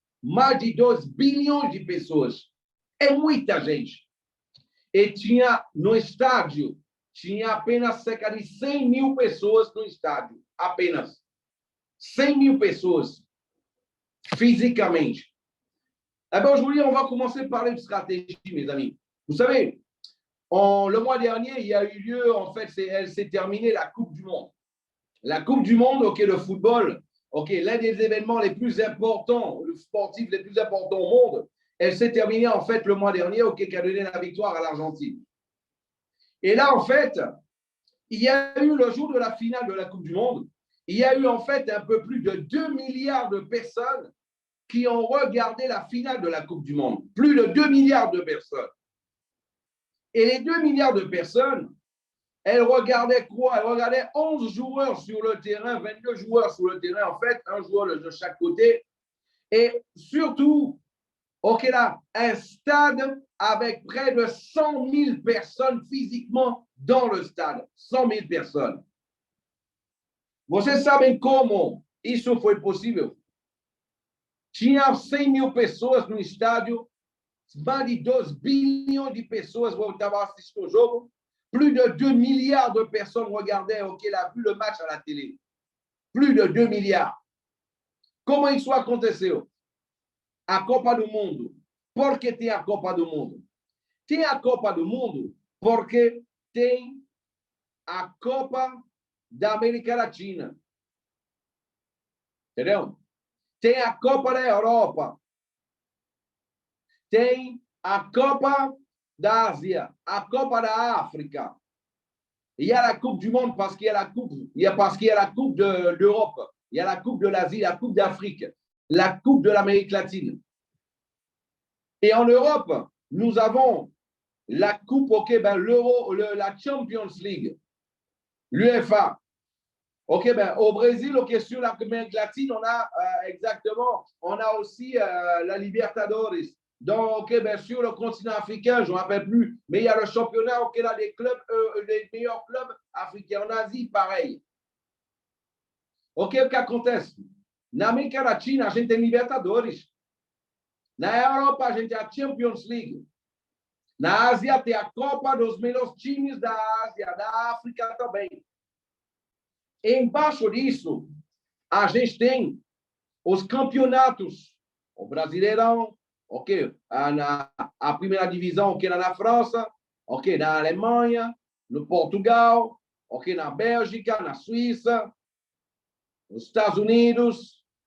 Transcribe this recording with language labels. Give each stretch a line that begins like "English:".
Portuguese: Mais de 2 bilhões de pessoas. É muita gente. E tinha no estádio, tinha apenas cerca de 100 mil pessoas no estádio. Apenas 100 mil pessoas, fisicamente.
French: Aujourd'hui, on va commencer par une stratégie, mes amis. Vous savez, le mois dernier, il y a eu lieu, en fait, elle s'est terminée la Coupe du Monde. La Coupe du Monde, ok, le football, ok, l'un des événements les plus importants, le sportif les plus importants au monde, elle s'est terminée, en fait, le mois dernier, ok, qui a donné la victoire à l'Argentine. Et là, en fait, il y a eu le jour de la finale de la Coupe du Monde, il y a eu, en fait, un peu plus de 2 milliards de personnes qui ont regardé la finale de la Coupe du Monde. Plus de 2 milliards de personnes. Et les 2 milliards de personnes, elles regardaient quoi? Elles regardaient 11 joueurs sur le terrain, 22 joueurs sur le terrain, en fait, un joueur de chaque côté. Et surtout, ok, là, un stade avec près de 100 000 personnes physiquement dans le stade. 100 000 personnes.
Portuguese: Vocês sabem como isso foi possível? Tinha 100 mil pessoas no estádio, mais de 2 bilhões de pessoas estavam assistindo ao jogo,
French: plus de 2 milliards de personnes regardaient, ok, vu le match à la télé. Plus de 2 milliards.
Portuguese: Como isso aconteceu? A Copa do Mundo. Por que tem a Copa do Mundo? Tem a Copa do Mundo porque tem a Copa da América Latina. Entendeu? Tem a Copa da Europa. Tem a Copa da Ásia, a Copa da África.
French: Il y a la Coupe du Monde parce qu'il y a la Coupe, parce qu'il y a la Coupe de l'Europe, il y a la Coupe de l'Asie, la Coupe d'Afrique, la Coupe de l'Amérique latine. Et en Europe, nous avons la Coupe, ok, ben l'Euro, la Champions League, l'UEFA. Ok, ben au Brésil, ok, sur l'Amérique latine, on a exactement, on a aussi la Libertadores. Donc, ok, ben sur le continent africain, je ne me rappelle plus, mais il y a le championnat, ok, là, des clubs, les meilleurs clubs africains. En Asie, pareil.
Portuguese: Ok, o que acontece? Na América Latina, a gente tem Libertadores. Na Europa, a gente tem a Champions League. Na Ásia, tem a Copa dos melhores times da Ásia, da África também. Embaixo disso, a gente tem os campeonatos, o Brasileirão, ok, a primeira divisão, ok, lá na França, ok, na Alemanha, no Portugal, ok, na Bélgica, na Suíça, nos Estados Unidos.